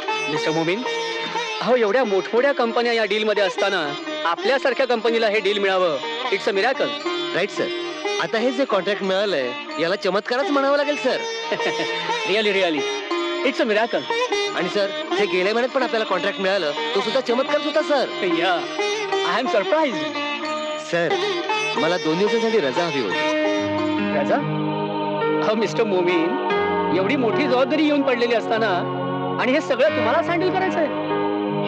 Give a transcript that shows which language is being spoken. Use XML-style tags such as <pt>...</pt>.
<mr>Mister मोमिन, अहो एवढ्या मोठमोठ्या कंपन्या या डील मध्ये असताना आपल्यासारख्या कंपनीला हे डील मिळावं,</mr> <en>It's a miracle. Right sir.</en> <mr>आता हे जे कॉन्ट्रॅक्ट मिळालंय याला चमत्कारच म्हणावं लागेल sir.</mr> <en>Really really it's a miracle.</en> <mr>आणि सर जे गेल्या महिन्यात पण आपल्याला कॉन्ट्रॅक्ट मिळालं तो सुद्धा चमत्कारच होता सर.</mr> <en>Yeah, I am surprised.</en> <mr>सर मला 2 दिवसांसाठी रजा हवी होती. राजा, अहो मिस्टर मोमीन, एवढी मोठी जबाबदारी येऊन पडलेली असताना आणि हे सगळं तुम्हालाच हँडल करायचं आहे.</mr>